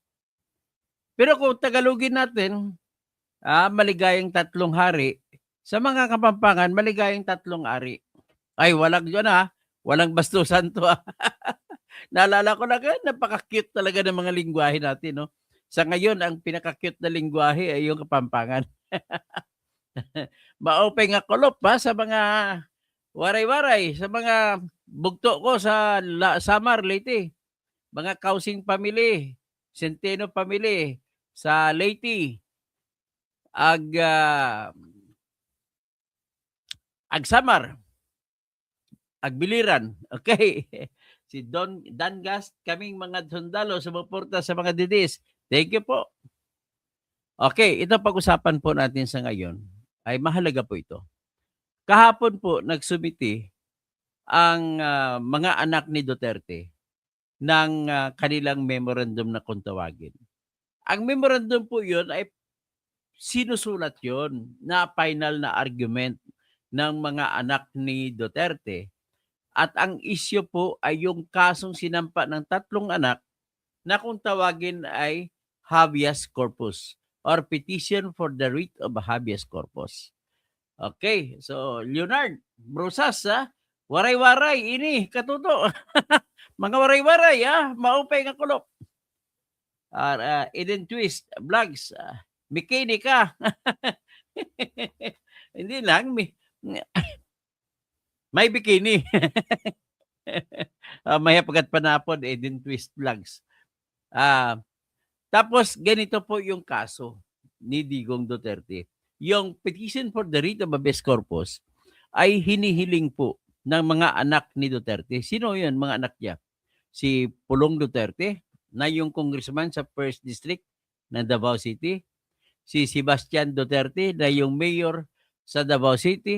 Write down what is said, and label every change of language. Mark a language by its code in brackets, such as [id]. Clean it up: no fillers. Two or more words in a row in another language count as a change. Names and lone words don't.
[tl] Pero kung Tagalogin natin, maligayang tatlong hari. Sa mga Kapampangan, maligayang tatlong ari. Ay, walang yun walang bastusan to Naalala ko lang, napaka-cute talaga ng mga lingwahe natin, no? Sa ngayon, ang pinaka-cute na lingwahe ay yung Kapampangan. [war] Maopay nga kulop sa mga waray-waray, sa mga bugto ko sa Samar, Leyte. Mga Kausing family, Centeno family, sa Leyte, Agsamar, Agbiliran. Okay. [tl] Si Dangas, kaming mga sundalo sumuporta sa mga didis. [en] Thank you po. [tl] Okay, ito pag-usapan po natin sa ngayon ay mahalaga po ito. Kahapon po nagsumiti ang mga anak ni Duterte ng kanilang memorandum na kung tawagin. Ang memorandum po yun ay sinusulat yun na final na argument ng mga anak ni Duterte. At ang issue po ay yung kasong sinampa ng tatlong anak na kung tawagin ay habeas corpus or [en] petition for the writ of habeas corpus. [war] Okay, so Leonard Brosas, waray-waray, ini, katuto. Mga waray-waray, maupay nga kulop. [tl] Eden Twist, vlogs, bikini ka. Hindi lang, may bikini. May pagat panapon, Eden Twist vlogs. Tapos ganito po yung kaso ni Digong Duterte. yung [en] petition for the writ of habeas corpus [tl] ay hinihiling po ng mga anak ni Duterte. Sino yun, mga anak niya? Si Pulong Duterte, na yung congressman sa 1st District ng Davao City. Si Sebastian Duterte, na yung mayor sa Davao City.